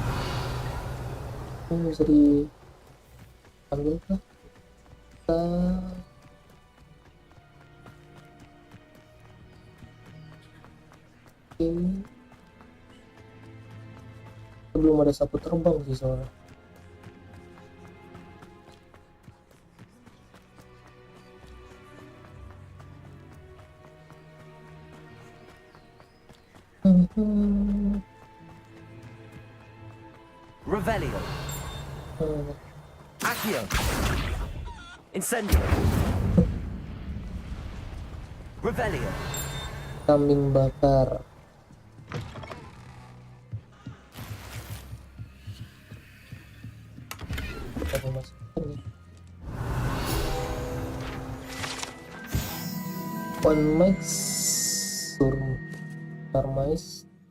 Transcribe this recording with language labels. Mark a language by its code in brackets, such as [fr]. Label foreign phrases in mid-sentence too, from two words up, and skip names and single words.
[id] Bisa diambil kah? Ini belum ada sapu terbang sih soalnya. Revelio. Accio. Incendio. Revelio. Kambing bakar. Apa masukkan nih? One max Surmais